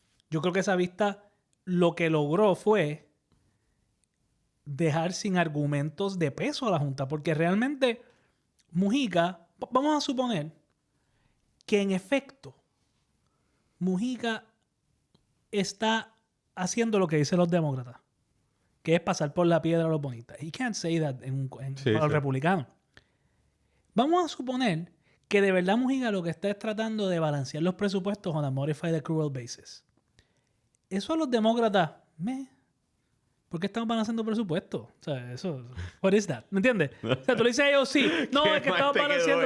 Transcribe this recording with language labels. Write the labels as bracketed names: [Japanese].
[Spanish] Yo creo que esa vista lo que logró fue dejar sin argumentos de peso a la Junta. Porque realmente Mujica, vamos a suponer que en efecto Mujica está haciendo lo que dicen los demócratas, que es pasar por la piedra a los bonitas. [English] He can't say that [Spanish] para los republicanos. Vamos a suponer que de verdad Mujica lo que está es tratando de balancear los presupuestos [English] on a modified accrual basis. [Spanish] Eso a los demócratas, ¿Por qué estamos balanceando presupuesto? O sea, eso... [English] What is that? [Spanish] ¿Me entiendes? O sea, tú le dices a ellos sí. No, es que estamos balanceando...